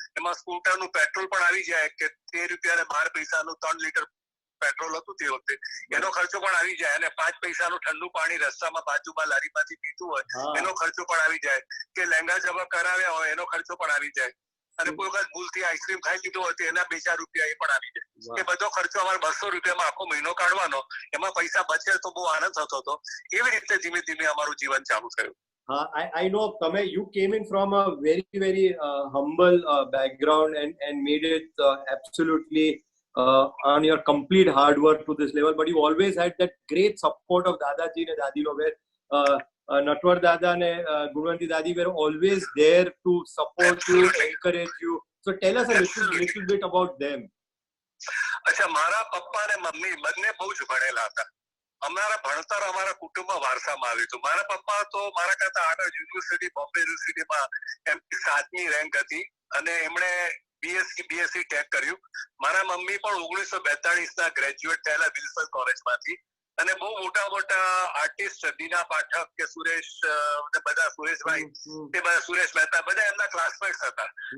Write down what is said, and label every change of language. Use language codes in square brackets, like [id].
[gu] એમાં સ્કૂટરનું પેટ્રોલ પણ આવી જાય કે 13 રૂપિયા અને 12 પૈસાનું 3 લીટર પેટ્રોલ હતું તે વખતે, એનો ખર્ચો પણ આવી જાય અને 5 પૈસાનું ઠંડુ પાણી રસ્તામાં બાજુમાં લારીમાંથી પીતું હોય એનો ખર્ચો પણ આવી જાય, કે લહેંગા જવા કરાવ્યા હોય એનો ખર્ચો પણ આવી જાય અને કોઈ વખત ભૂલથી આઈસ્ક્રીમ ખાઈ લીધો હોય તો એના 2-4 રૂપિયા એ પણ આવી જાય. એ બધો ખર્ચો અમારે 200 રૂપિયામાં આખો મહિનો કાઢવાનો. એમાં પૈસા બચે તો બહુ આનંદ થતો હતો. એવી રીતે ધીમે ધીમે અમારું જીવન ચાલુ થયું. [en] I know you came in from a very humble background and made it absolutely on your complete hard work to this level, but you always had that great support of Dadaji and Dadino, where Natwar Dada and Gulwanti Dadi were always there to support you, encourage you. So tell us a little bit about them. [gu] અચ્છા, મારા પપ્પા અને mummy બંને બહુ જ ભણેલા હતા. અમારા ભણતર અમારા કુટુંબમાં વારસામાં આવ્યું હતું. મારા પપ્પા તો મારા કરતા આગળ યુનિવર્સિટી, બોમ્બે યુનિવર્સિટીમાં એમની 7મી રેન્ક હતી અને એમણે BSc ટેક કર્યું. મારા મમ્મી પણ 1942 ગ્રેજ્યુએટ થયેલા વિલ્સન કોલેજમાંથી અને બહુ મોટા આર્ટિસ્ટ દીના પાઠક કે સુરેશ બધા સુરેશભાઈ તે બધા સુરેશ મહેતા બધા એમના ક્લાસમેટ્સ હતા.